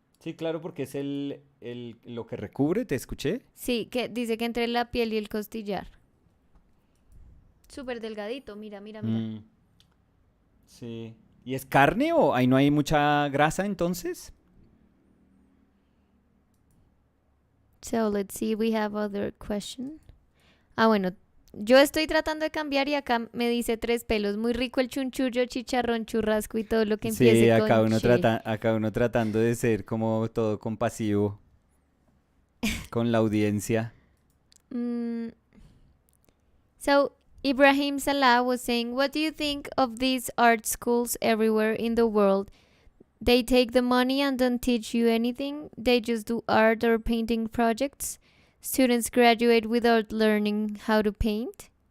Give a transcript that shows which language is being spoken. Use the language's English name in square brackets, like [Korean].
[Spanish] Sí, claro, porque es lo que recubre, te escuché. Sí, que dice que entre la piel y el costillar. Súper delgadito, mira, mira, mira. Mm, sí. ¿Y es carne o ahí no hay mucha grasa entonces? [English] So, let's see, we have other question. [Spanish] Ah, bueno, yo estoy tratando de cambiar y acá me dice tres pelos. Muy rico el chunchullo, chicharrón, churrasco y todo lo que Sí, empiece con che. acá uno tratando de ser como todo compasivo con la audiencia. [English] Mm, so, Ibrahim Salah was saying, what do you think of these art schools everywhere in the world? They take the money and don't teach you anything. They just do art or painting projects. Students graduate without learning how to paint.